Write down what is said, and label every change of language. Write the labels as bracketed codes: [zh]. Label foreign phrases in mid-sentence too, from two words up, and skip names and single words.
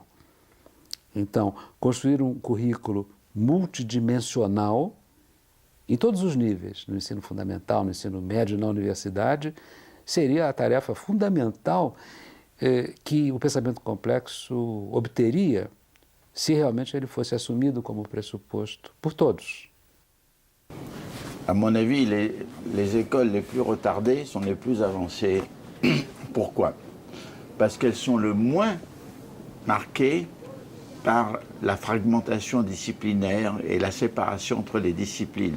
[pt] Então, construir um currículo multidimensional em todos os níveis, no ensino fundamental, no ensino médio e na universidade, seria a tarefa fundamental que o pensamento complexo obteria se realmente ele fosse assumido como pressuposto por todos. [fr] À mon avis, les écoles les plus retardées sont les plus avancées. Pourquoi? Parce qu'elles sont le moins marquées par la fragmentation disciplinaire et la séparation entre les disciplines.